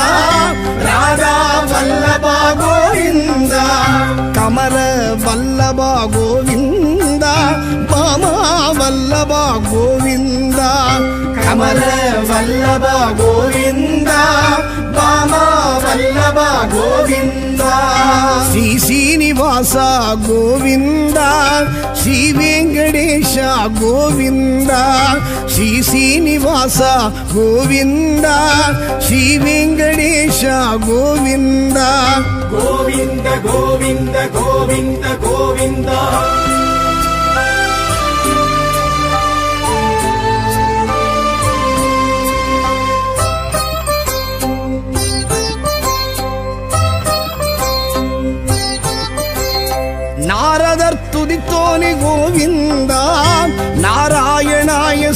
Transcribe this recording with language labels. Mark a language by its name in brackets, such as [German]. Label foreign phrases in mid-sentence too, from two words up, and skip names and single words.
[Kannada] ರಾಧಾ ವಲ್ಲಭ ಗೋವಿಂದ ಕಮಲ ವಲ್ಲಭ ಗೋವಿಂದ [Telugu] ಬಾಮ ವಲ್ಲಭ ಗೋವಿಂದ ಕಮಲ ವಲ್ಲಭ ಗೋವಿಂದ ಬಾಮ ವಲ್ಲಭ ಗೋವಿಂದ శ్రీ శ్రీనివాస గోవింద శ్రీ వెంకటేశ గోవింద శ్రీ శ్రీనివాస గోవింద శ్రీ వెంకటేశ గోవింద గోవింద గోవింద గోవింద గోవింద [Tamil] நாரதர் துதித்தோனி கோவிந்த நாராயணாய